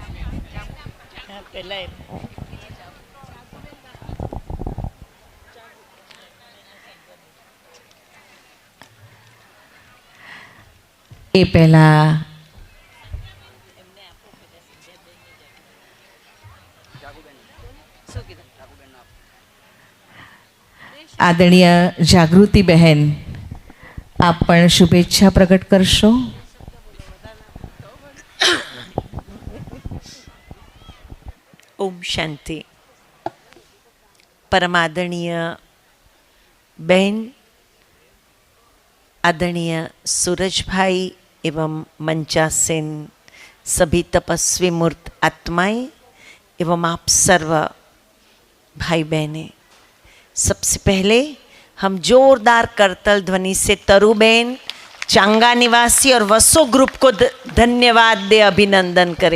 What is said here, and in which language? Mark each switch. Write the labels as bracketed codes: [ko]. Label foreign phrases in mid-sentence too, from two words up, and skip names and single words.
[gu] એ પહેલાં આદરણીય જાગૃતિ બહેન, આપ પણ શુભેચ્છા પ્રગટ કરશો. [hi] ओम शांति. परमादरणीय बहन, आदरणीय सूरज भाई एवं मंचासीन सभी तपस्वी मूर्त आत्माएं एवं आप सर्व भाई बहनें, सबसे पहले हम जोरदार करतल ध्वनि से तरुबेन, चांगा निवासी और वसो ग्रुप को धन्यवाद दे, अभिनंदन करें.